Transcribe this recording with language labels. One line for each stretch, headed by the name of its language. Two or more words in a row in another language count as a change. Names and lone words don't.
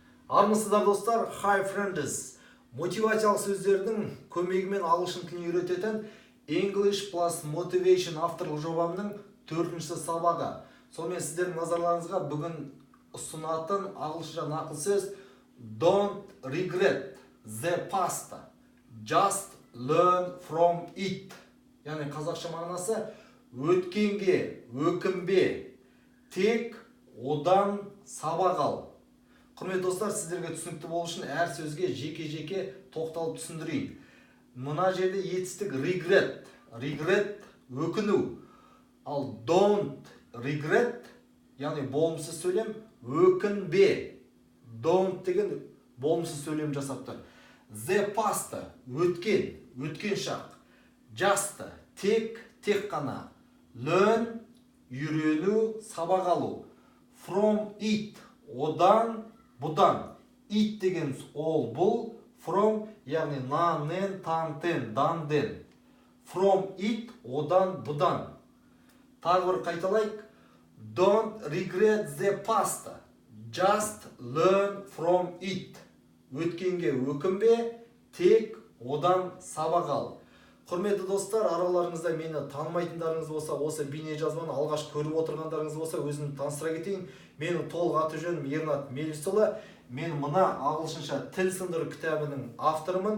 Kazakh: Армысыздар достар,
English: hi friends.
Kazakh: Мотивациялық сөздердің көмегімен ағылшын тілін үйрететін English plus Motivation авторлық жобамның 4-ші сабағы. Сонымен сіздердің назарларыңызға бүгін ұсынатын ағылшынша нақыл сөз
English: Don't regret the past. Just learn from it.
Kazakh: Яғни қазақша мағынасы өткенге өкінбе, тек одан сабақ ал. Құрметті достар, сіздерге түсінікті болу үшін әр сөзге жеке-жеке тоқталып түсіндірейін. Мына жерде етістік regret өкіну. Ал
English: don't regret,
Kazakh: яғни болымсыз сөйлем, өкінбе. Don't деген болымсыз сөйлем жасап тұр.
English: The past
Kazakh: өткен шақ. Just тек қана. Learn үйрену, сабақ алу.
English: From it
Kazakh: одан, бұдан. It деген ол бұл, from яғни наннен, тантен, данден.
English: From it
Kazakh: одан, бұдан. Тағы бір қайталайық.
English: Don't regret the past. Just learn from it.
Kazakh: Өткенге өкінбе, тек одан сабақ ал. Құрметті достар, араларыңызда мені танымайтындарыңыз болса, осы бейне жазбаны алғаш көріп отырғандарыңыз болса, өзімді таныстыра кетейін. Менің толық аты жөнім Ернат Мелісұлы. Мен мына ағылшынша тіл сындыру кітабының авторымын.